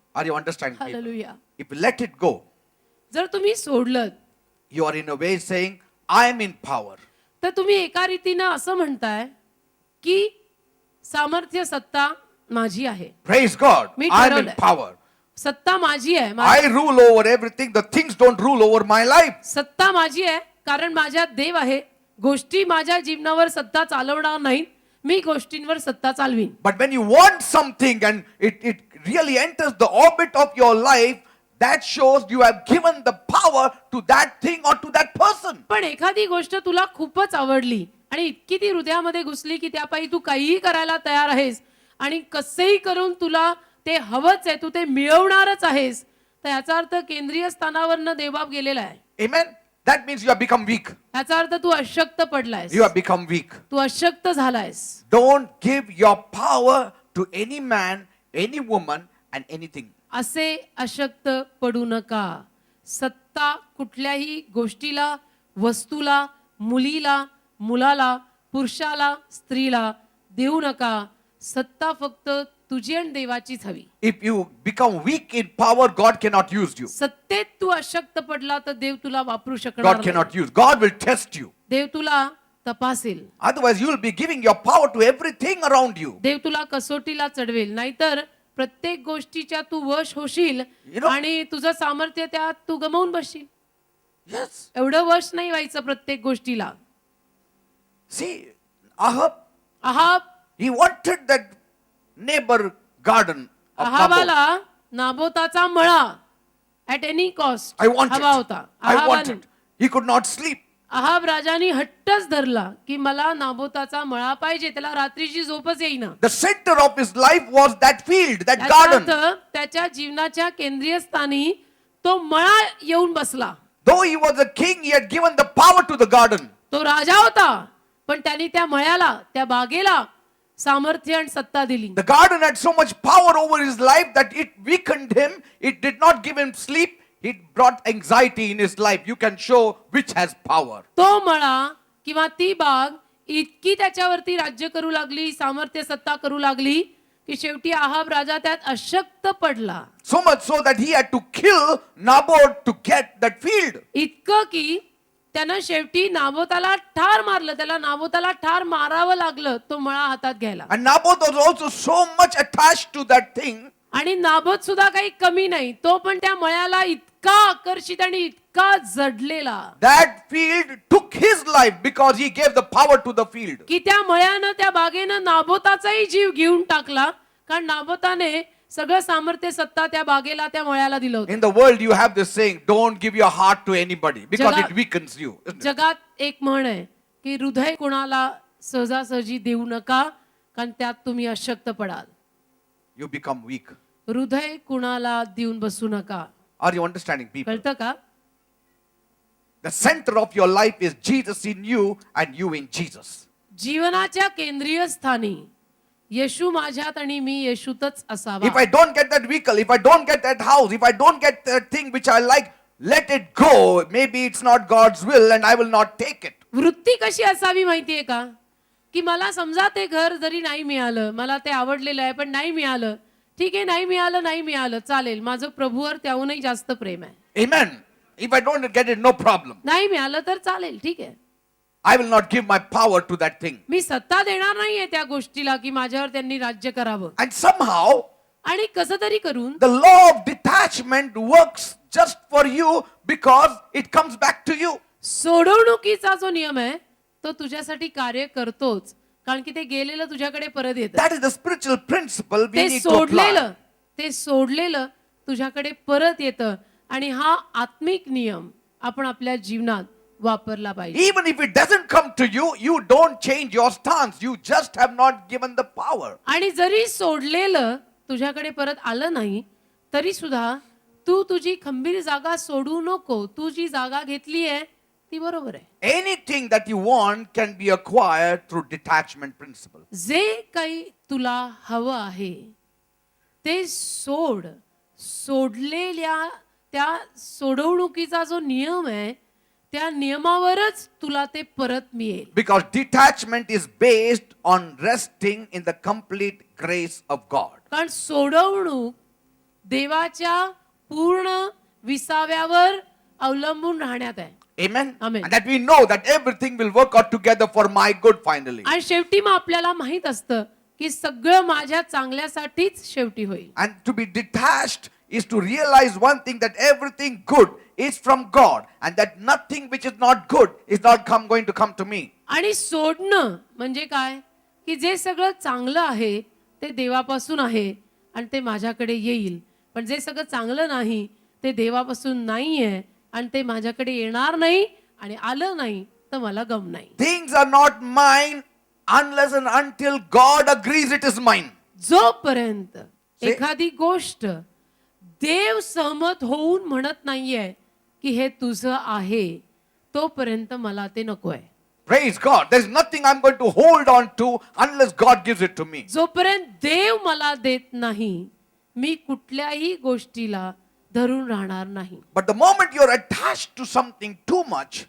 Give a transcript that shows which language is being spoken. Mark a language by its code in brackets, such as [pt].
[en] Are you understanding? people? [mr] Hallelujah. [en] If you let it go, [mr] जर तुम्ही सोडलं [en] you are in a way saying, I am in power. [mr] तर तुम्ही एका रीतीनं असं म्हणताय की सामर्थ्य सत्ता माझी आहे, [en] Praise God. Me I am in [mr] ठरवलंय. [en] power. [mr] सत्ता माझी आहे, [en] I rule over everything. The things don't rule over my life. [mr] सत्ता माझी आहे कारण माझ्यात देव आहे. गोष्टी माझ्या जीवनावर सत्ता चालवणार नाही, मी गोष्टींवर सत्ता चालवीन. [en] But when you want something and it really enters the orbit of your life, that shows you have given the power to that thing or to that person. [mr] पण एखादी गोष्ट तुला खूपच आवडली आणि इतकी ती हृदयामध्ये घुसली की त्यापायी तू काहीही करायला तयार आहेस आणि कसेही करून तुला ते हवंच आहे, तू ते मिळवणारच आहेस, तर याचा अर्थ केंद्रीय स्थानावरनं देवबाप गेलेला आहे. [en] Amen. that means you have become weak. [mr] याचा अर्थ तू अशक्त पडलायस, [en] You have become weak. [mr] तू अशक्त झालायस. [en] Don't give your power to any man, any woman, and anything. [mr] असे अशक्त पडू नका. सत्ता कुठल्याही गोष्टीला, वस्तूला, मुलीला, मुलाला, पुरुषाला, स्त्रीला देऊ नका. सत्ता फक्त तुझी आणि देवाचीच हवी. [en] If you become weak in power, God cannot use you. [mr] सत्तेत तू अशक्त पडला तर देव तुला वापरू शकणार [en] God [mr] नाही. [en] cannot use. God will test you. [mr] देव तुला तपासेल. [en] Otherwise, you will be giving your power to everything around you. [mr] देव तुला कसोटीला चढवेल. नाहीतर प्रत्येक गोष्टीच्या तू वश होशील [en] You know- [mr] आणि तुझं सामर्थ्य त्यात तू गमावून बसशील. [en] Yes. [mr] एवढं वश नाही व्हायचं प्रत्येक गोष्टीला. [en] See, Ahab, [mr] Ahab [en] he wanted that neighbor garden of Naboth. [mr] अहाबाला नाबोताचा मळा [en] at any cost I want [mr] हवा [en] it. [mr] होता. [en] I want [mr] अहाबाने [en] it. He could not sleep. [mr] Ahab राजाने हट्टच धरला की मला नाबोताचा मळा पाहिजे. त्याला रात्रीची झोपच येईना. [en] The center of his life was that field, that [mr] याचा [en] garden. [mr] अर्थ त्याच्या जीवनाच्या केंद्रीय स्थानी तो मळा येऊन बसला. [en] Though he was a king, he had given the power to the garden. [mr] तो राजा होता पण त्यांनी त्या मळ्याला, त्या बागेला सामर्थ्य आणि सत्ता दिली. [en] The garden had so much power over his life that it weakened him. It did not give him sleep. It brought anxiety in his life. You can show which has power. [mr] तो मळा किंवा ती बाग इतकी त्याच्यावरती राज्य करू लागली, सामर्थ्य सत्ता करू लागली की शेवटी अहाब राजा त्यात अशक्त पडला. [en] So much so that he had to kill Naboth to get that field. [mr] इतकं की त्यानं शेवटी नाबोताला ठार मारलं. त्याला नाबोताला ठार मारावं लागलं तो मळा हातात घ्यायला. [en] And Naboth was also so much attached to that thing. [mr] आणि नाबोत सुद्धा काही कमी नाही. तो पण त्या मळ्याला इतका आकर्षित आणि इतका जडलेला [en] That field took his life because he gave the power to the field. [mr] की त्या मळ्यानं, त्या बागेनं नाबोताचाही जीव घेऊन टाकला. कारण नाबोताने सगळं सामर्थ्य सत्ता त्या बागेला, त्या मळ्याला दिलं होतं. [en] In the world, you have this saying, don't give your heart to anybody because [mr] Jagat- [en] it weakens you. isn't it? [mr] जगात एक म्हण आहे की हृदय कुणाला सहजासहजी देऊ नका कारण त्यात तुम्ही अशक्त पडाल. [en] You become weak. [mr] हृदय कुणाला देऊन बसू नका. [en] Are you understanding, people? [mr] कळतं का? [en] The center of your life is Jesus in you and you in Jesus. [mr] जीवनाच्या केंद्रीय स्थानी येशू माझ्यात आणि मी येशूतच असावा. [en] If I don't get that vehicle, if I don't get that house, if I don't get that thing which I like, let it go. Maybe it's not God's will and I will not take it. [mr] वृत्ती कशी असावी माहितीये का? की मला समजा ते घर जरी नाही मिळालं, मला ते आवडलेलं आहे पण नाही मिळालं, ठीक आहे, नाही मिळालं चालेल. माझं प्रभूवर त्याहूनही जास्त प्रेम आहे. [en] Amen. If I don't get it, no problem. [mr] नाही मिळालं तर चालेल, ठीक आहे. [en] I will not give my power to that thing. [mr] मी सत्ता देणार नाहीये त्या गोष्टीला की माझ्यावर त्यांनी राज्य करावं. [en] And somehow, [mr] आणि कसं तरी करून [en] the law of detachment works just for you because it comes back to you. [mr] सोडवणुकीचा जो नियम आहे तो तुझ्यासाठी कार्य करतोच. कारण की ते गेलेलं तुझ्याकडे परत येतं. [en] That is the spiritual principle we [mr] ते [en] need to apply. [mr] सोडलेलं तुझ्याकडे परत येतं. आणि हा आत्मिक नियम आपण आपल्या जीवनात वापरला पाहिजे. [en] Even if it doesn't come to you, you don't change your stance. You just have not given the power. [mr] आणि जरी सोडलेलं तुझ्याकडे परत आलं नाही तरी सुद्धा तू तुझी खंबीर जागा सोडू नको. तू जी जागा घेतली आहे ती बरोबर आहे. [en] Anything that you want can be acquired through detachment principle. [mr] जे काही तुला हवं आहे ते सोड. सोडलेल्या त्या सोडवणुकीचा जो नियम आहे त्या नियमावरच तुला ते परत मिळेल. [en] Because detachment is based on resting in the complete grace of God. [mr] कारण सोडवणूक देवाच्या पूर्ण विसाव्यावर अवलंबून राहण्यात आहे. [en] Amen. Amen. And that we know that everything will work out together for my good finally. [mr] आणि शेवटी मग आपल्याला माहित असतं की सगळं माझ्या चांगल्यासाठीच शेवटी होईल. [en] And to be detached is to realize one thing, that everything good is from God and that nothing which is not good is not going to come to me. [mr] आणि सोडणं म्हणजे काय की जे सगळं चांगलं आहे ते देवापासून आहे आणि ते माझ्याकडे येईल. पण जे सगळं चांगलं नाही ते देवापासून नाहीये आणि ते माझ्याकडे येणार नाही आणि आलं नाही तर मला गम नाही. [en] Things are not mine unless and until God agrees it is mine. [mr] जोपर्यंत एखादी गोष्ट देव सहमत होऊन म्हणत नाहीये की हे तुझं आहे तोपर्यंत मला ते नको आहे. [en] Praise God. There's nothing I'm going to hold on to unless God gives it to me. [mr] जोपर्यंत देव मला देत नाही, मी कुठल्याही गोष्टीला धरून राहणार नाही. [en] But the moment you're attached to something too much,